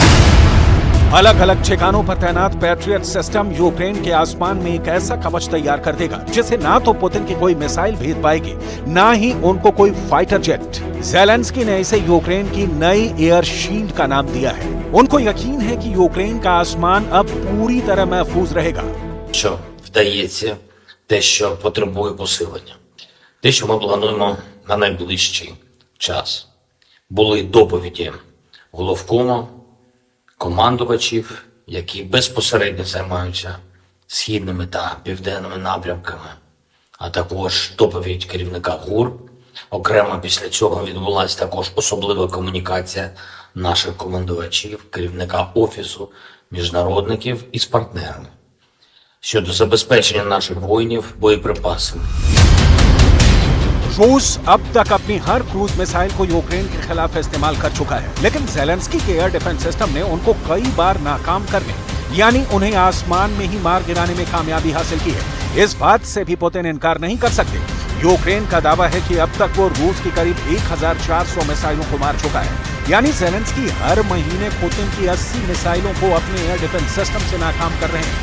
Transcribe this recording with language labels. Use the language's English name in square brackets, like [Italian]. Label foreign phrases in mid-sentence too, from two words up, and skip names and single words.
[Hindi] अलग अलग ठिकानों पर तैनात पैट्रियट सिस्टम यूक्रेन के आसमान में एक ऐसा कवच तैयार कर देगा जिसे ना तो पुतिन की कोई मिसाइल भेद पाएगी, ना ही उनको कोई [English] fighter jet. [Hindi] ज़ेलेंस्की ने इसे यूक्रेन की नई [English] air shield [Hindi] का नाम दिया है। उनको यकीन है कि यूक्रेन का आसमान अब पूरी तरह महफूज रहेगा। [Ukrainian] Що вдається, те, що потребує посилення. Те, що ми плануємо на найближчий час. Були доповіді головкому, командувачів, які безпосередньо займаються східними та південними напрямками, а також доповідь керівника ГУР. Окремо після цього відбулася також особлива комунікація наших командувачів, керівника Офісу міжнародників із партнерами щодо забезпечення наших воїнів боєприпасами. [Hindi] रूस अब तक अपनी हर [English] cruise missile [Hindi] को यूक्रेन के खिलाफ इस्तेमाल कर चुका है, लेकिन ज़ेलेंस्की के [English] air defense system [Hindi] ने उनको कई बार नाकाम करने, यानी उन्हें आसमान में ही मार गिराने में कामयाबी हासिल की है। इस बात से भी पुतिन इनकार नहीं कर सकते। यूक्रेन का दावा है कि अब तक वो रूस की करीब 1400 मिसाइलों को मार चुका है, यानी ज़ेलेंस्की हर महीने पुतिन की 80 मिसाइलों को अपने [English] air defense system [Hindi] से नाकाम कर रहे हैं।